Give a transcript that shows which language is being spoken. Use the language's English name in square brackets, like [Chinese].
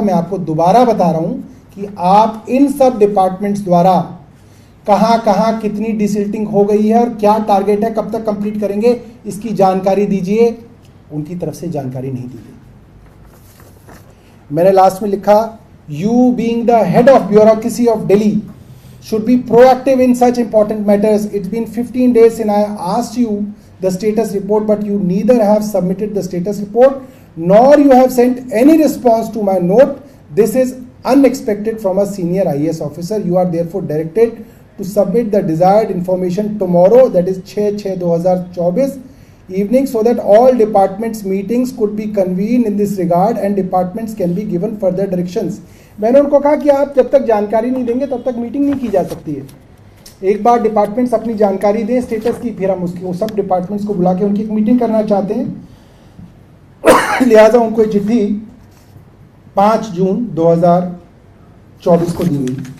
[Hindi] मैं आपको दोबारा बता रहा हूं कि आप इन सब डिपार्टमेंट्स द्वारा कहां कहां कितनी डीसिल्टिंग हो गई है और क्या टारगेट है, कब तक कंप्लीट करेंगे, इसकी जानकारी दीजिए। उनकी तरफ से जानकारी नहीं दी गई। मैंने लास्ट में लिखा, [English] You being the head of bureaucracy of Delhi should be proactive in such important matters. It's been 15 days since I asked you the status report, but you neither have submitted the status report nor you have sent any response to my note. This is unexpected from a senior IAS officer. You are therefore directed to submit the desired information tomorrow, that is 6/6/2024 evening, so that all departments meetings could be convened in this regard and departments can be given further directions. [Hindi] मैंने उनको कहा कि आप जब तक जानकारी नहीं देंगे तब तक मीटिंग नहीं की जा सकती है। एक बार डिपार्टमेंट्स अपनी जानकारी दें स्टेटस की, फिर हम उसकी वो सब डिपार्टमेंट्स को बुला के उनकी एक मीटिंग करना चाहते हैं। लिहाजा उनको एक चिट्ठी 5 जून 2024 को दी गई।